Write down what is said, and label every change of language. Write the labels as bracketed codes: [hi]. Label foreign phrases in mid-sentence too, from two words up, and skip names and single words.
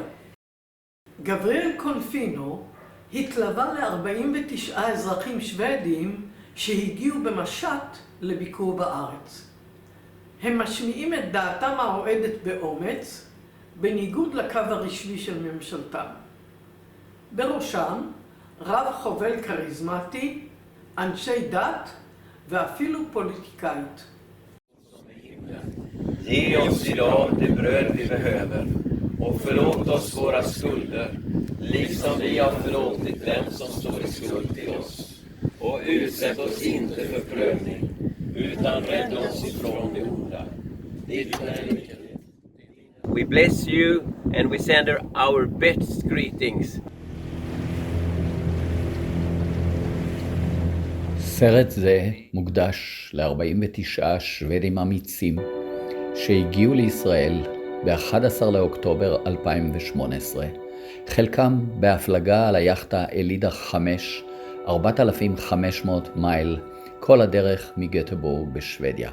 [he] גבריאל קונפינו התלווה ל-49 אזרחים שוודים שהגיעו במשט לביקור בארץ. הם משמיעים את דעתם האוהדת באומץ, בניגוד לקו הרשמי של ממשלתם. בראשם רב חובל כריזמטי, אנשי דת ואפילו פוליטיקאית. [sv] Ge oss idag det bröd vi behöver och förlåt oss våra skulder, liksom vi har förlåtit dem som står i skuld till oss. Och utsätt oss inte för prövning, utan rädda oss ifrån det onda. [en] We bless you and we send our best greetings. [he] סרט זה מוקדש ל-49 שוודים אמיצים שהגיעו לישראל ב-11 לאוקטובר 2018, חלקם בהפלגה על היאכטה אלידה 5, 4,500 מייל, כל הדרך מגטבורג בשוודיה.